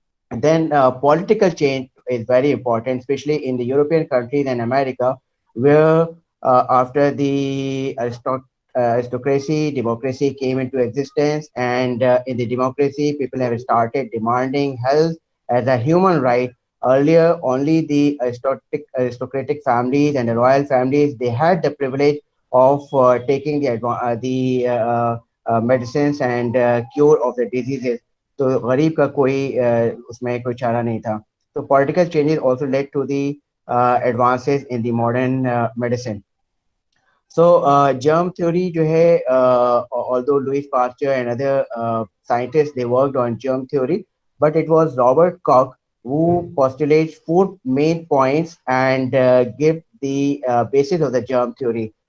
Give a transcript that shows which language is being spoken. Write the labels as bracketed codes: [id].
[en] And then political change is very important, especially in the European countries and America, where after the aristocracy, democracy came into existence, and in the democracy, people have started demanding health as a human right. Earlier, only the aristocratic families and the royal families, they had the privilege of taking the medicines and cure of the diseases. [hi] तो गरीब का कोई उसमें कोई चारा नहीं था. [en] So political changes also led to the advances in the modern medicine. So germ theory जो है, although Louis Pasteur and other scientists, they worked on germ theory, but it was Robert Koch who postulates 4 main points and give the basis of the germ theory.